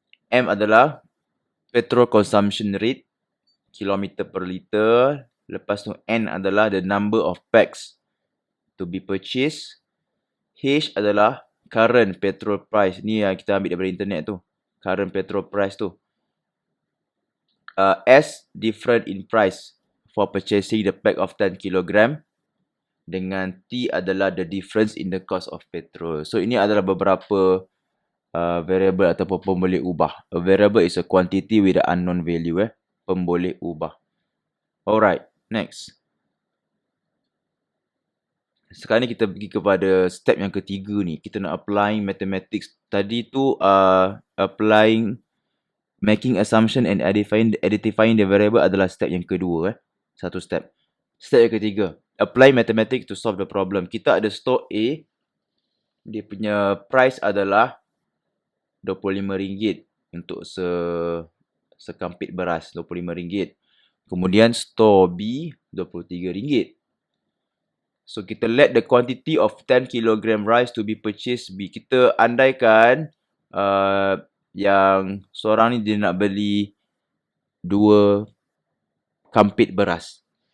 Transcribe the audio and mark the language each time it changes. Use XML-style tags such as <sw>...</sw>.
<ms>M adalah petrol consumption rate, kilometer per liter. Lepas tu</ms> <en>N adalah the number of packs to be purchased.</en> <ms>H adalah</ms> <en>current petrol price.</en> <ms>Ni yang kita ambil daripada internet tu. Current petrol price tu.</ms> <en>S, different in price for purchasing the pack of 10 kg.</en> <ms>Dengan T adalah</ms> <en>the difference in the cost of petrol.</en> <ms>So, ini adalah beberapa variable ataupun pemboleh ubah.</ms> <en>A variable is a quantity with an unknown value.</en> <ms>Pemboleh ubah. Alright, next. Sekarang ni kita pergi kepada step yang ketiga ni. Kita nak</ms> <en>applying mathematics.</en> <ms>Tadi tu</ms> <en>applying, making assumption and identifying the variable</en> <ms>adalah step yang kedua. Satu step. Step yang ketiga.</ms> <en>Apply mathematics to solve the problem.</en> <ms>Kita ada store A. Dia punya price adalah RM25 untuk sekampit beras. RM25. Kemudian store B RM23.</ms> <en>So, kita let the quantity of 10 kg rice to be purchased B.</en> <ms>Kita andaikan yang seorang ni dia nak beli 2 kampit beras.</ms>